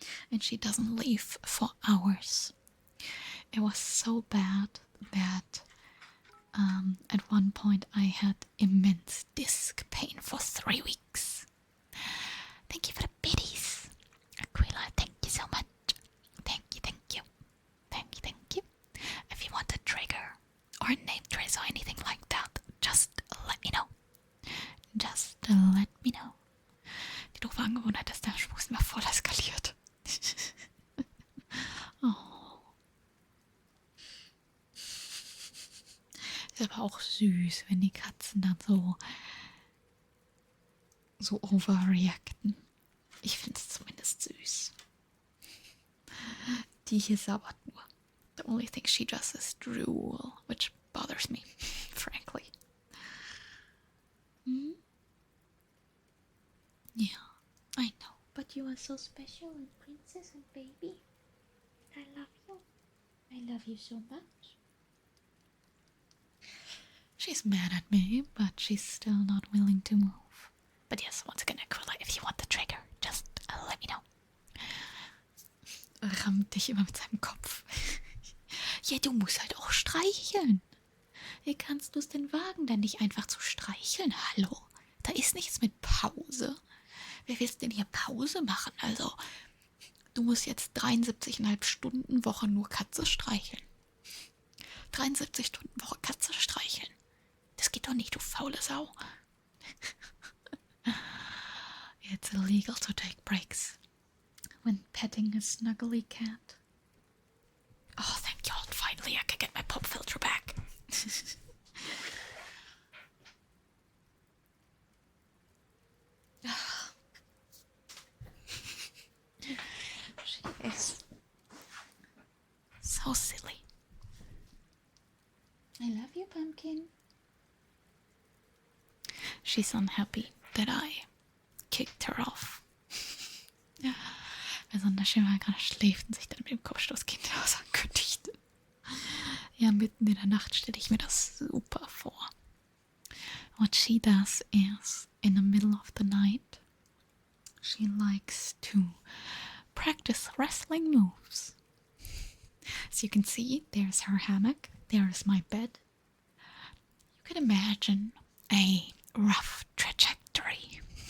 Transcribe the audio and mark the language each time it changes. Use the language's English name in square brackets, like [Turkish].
[English] And she doesn't leave for hours. It was so bad that at one point I had immense disc pain for 3 weeks. Thank you for the biddies. Aquila, thank you so much. Thank you, thank you. Thank you, thank you. If you want a trigger or a name trace or anything like that, just let me know. Just let me know. [German] Die doofe Angewohnheit ist, der Schmusen war voll eskaliert. Oh. Ist aber auch süß, wenn die Katzen dann so overreacten. Ich finde es zumindest süß. Die hier sabbert nur. [English] The only thing she does is drool, which bothers me, frankly. Hmm? Yeah, I know. But you are so special and princess and baby. I love you. I love you so much. She's mad at me, but she's still not willing to move. But yes, once again, Aquila, if you want the trigger, just let me know. [German] Rammt dich immer mit seinem Kopf. Ja, du musst halt auch streicheln. Wie kannst du es denn wagen, denn nicht einfach zu streicheln? Hallo? Da ist nichts mit Pause. Wer will denn hier Pause machen? Also, du musst jetzt 73,5 Stunden Woche nur Katze streicheln. 73 Stunden Woche Katze streicheln. Das geht doch nicht, du faule Sau. [English] It's illegal to take breaks when petting a snuggly cat. Oh, thank God, finally I can get my pop filter back. She is so silly. I love you, Pumpkin. She's unhappy that I kicked her off. [German] Besonders schön, weil er gerade schläft und sich dann mit dem Kopfstoßkind ankündigt. Ja, mitten in der Nacht stelle ich mir das super vor. [English] What she does is, in the middle of the night, she likes to practice wrestling moves. As you can see, there's her hammock, there's my bed. You can imagine a rough trajectory.